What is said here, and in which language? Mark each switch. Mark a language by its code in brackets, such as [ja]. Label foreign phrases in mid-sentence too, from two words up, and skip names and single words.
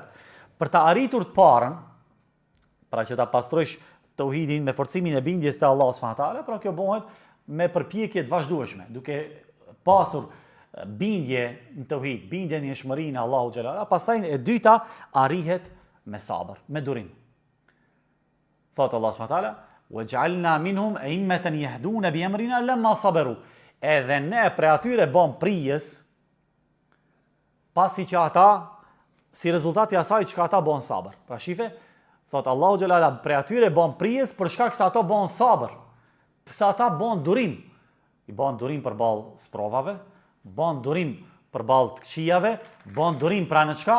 [sq] Për ta arritur të parën, pra që ta pastrojsh tauhidin me forcimin e bindjes te Allahu [ar] سبحانه وتعالى, [sq] pra kjo bëhet me përpjekje të vazhdueshme, duke pasur bindje në tauhid, bindje në njëshmërinë e Allahut xhelala, pastaj e dyta arrihet me sabër, me durim. [ar] Thot الله سبحانه وتعالى: "وجعلنا منهم أئمة يهدون بأمرنا لما صبروا." [sq] Edhe ne prej atyre bëm prijes pasi që ata si rezultati i asaj që ata bën sabër. Pra shife, thot Allahu xhelala, prej atyre bën prijes për shkak se ato bën sabër. Pse ata bën durim? I bën durim përballë sprovave, bën durim përballë të këqijave, bën durim pra në çka?